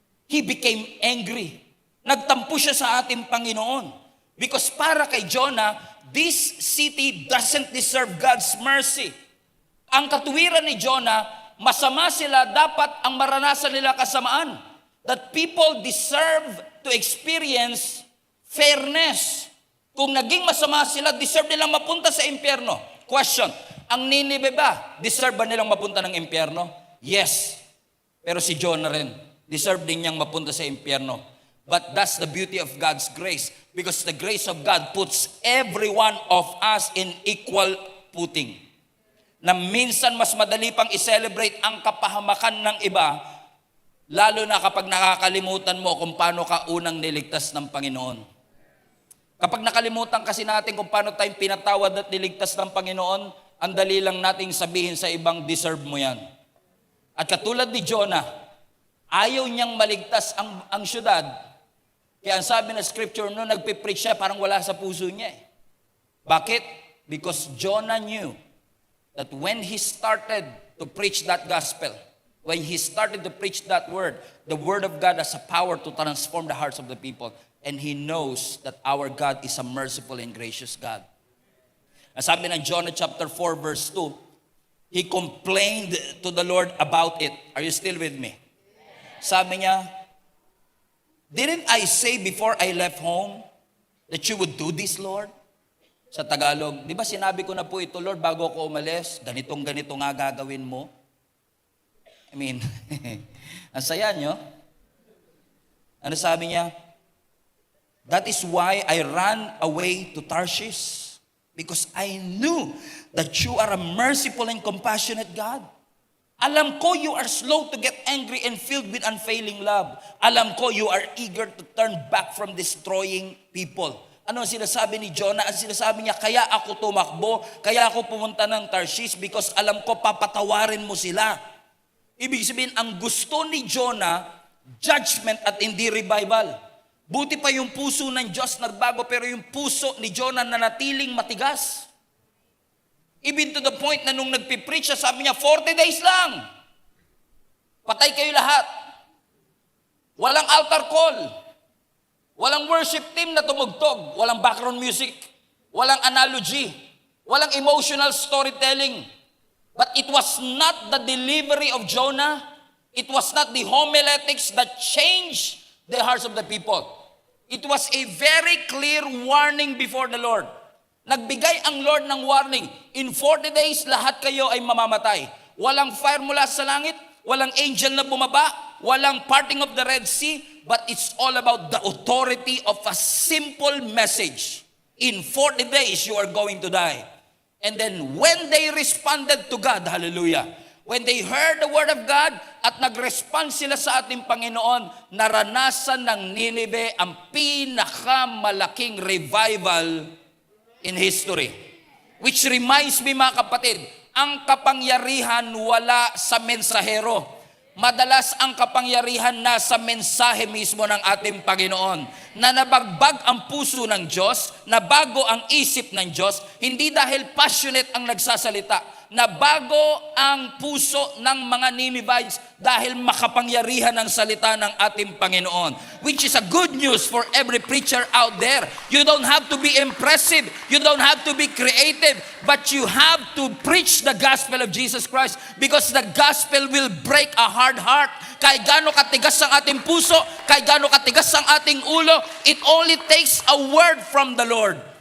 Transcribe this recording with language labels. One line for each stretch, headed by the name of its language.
English: He became angry.
Filipino: Nagtampo siya sa ating Panginoon.
English: Because
Filipino: para kay Jonah,
English: this city doesn't deserve God's mercy.
Filipino: Ang katuwiran ni Jonah, masama sila, dapat ang maranasan nila kasamaan.
English: That people deserve to experience fairness.
Filipino: Kung naging masama sila, deserve nilang mapunta sa impyerno. Question, ang Nineveh ba, deserve ba nilang mapunta ng impyerno? Yes. Pero si Jonah rin, deserve din niyang mapunta sa impyerno.
English: But that's the beauty of God's grace. Because the grace of God puts every one of us in equal footing.
Filipino: Na minsan mas madali pang i-celebrate ang kapahamakan ng iba, lalo na kapag nakakalimutan mo kung paano ka unang niligtas ng Panginoon. Kapag nakalimutan kasi natin kung paano tayong pinatawad at niligtas ng Panginoon, ang dali lang nating sabihin sa ibang, deserve mo yan. At katulad ni Jonah, ayaw niyang maligtas ang syudad. Kaya ang sabi ng scripture, no, nagpipreach siya, parang wala sa puso niya eh. Bakit?
English: Because Jonah knew that when he started to preach that gospel, when he started to preach that word, the word of God has a power to transform the hearts of the people. And he knows that our God is a merciful and gracious God.
Filipino: Ang sabi ng
English: Jonah chapter 4 verse 2, he complained to the Lord about it. Are you still with me?
Filipino: Sabi niya,
English: didn't I say before I left home that you would do this, Lord?
Filipino: Sa Tagalog, di ba sinabi ko na po ito, Lord, bago ako umalis, ganito nga gagawin mo?
English: I mean,
Filipino: ang saya nyo. Ano sabi niya?
English: That is why I ran away to Tarshish, because I knew that you are a merciful and compassionate God.
Filipino: Alam ko
English: you are slow to get angry and filled with unfailing love.
Filipino: Alam ko
English: you are eager to turn back from destroying people.
Filipino: Ano ang sinasabi ni Jonah? Ang sinasabi niya, kaya ako tumakbo, kaya ako pumunta ng Tarshish because alam ko papatawarin mo sila. Ibig sabihin, ang gusto ni Jonah, judgment at hindi revival. Buti pa yung puso ng Diyos nagbago, pero yung puso ni Jonah nanatiling matigas. Even to the point na nung nagpipreach siya, sabi niya, 40 days lang. Patay kayo lahat. Walang altar call. Walang worship team na tumugtog. Walang background music. Walang analogy.
English: Walang emotional storytelling. But it was not the delivery of Jonah. It was not the homiletics that changed the hearts of the people. It was a very clear warning before the Lord.
Filipino: Nagbigay ang Lord ng warning.
English: In 40 days,
Filipino: lahat kayo ay mamamatay.
English: Walang fire mula sa langit, walang angel na bumaba, walang parting of the Red Sea, but it's all about the authority of a simple message. In 40 days, you are going to die. And then when they responded to God, hallelujah, when they heard the word of God
Filipino: at nag-respond sila sa ating Panginoon, naranasan ng Nineveh ang pinakamalaking
English: revival in history. Which reminds me,
Filipino: mga kapatid, ang kapangyarihan wala sa mensahero. Madalas ang kapangyarihan nasa mensahe mismo ng ating Panginoon. Na nabagbag ang puso ng Diyos, na bago ang isip ng Diyos, hindi dahil passionate ang nagsasalita, na bago ang puso ng mga Ninevites dahil makapangyarihan ang salita ng ating Panginoon.
English: Which is a good news for every preacher out there. You don't have to be impressive. You don't have to be creative. But you have to preach the gospel of Jesus Christ because the gospel will break a hard heart.
Filipino: Kahit gaano katigas ang ating puso, kahit gaano katigas ang ating ulo,
English: it only takes a word from the Lord.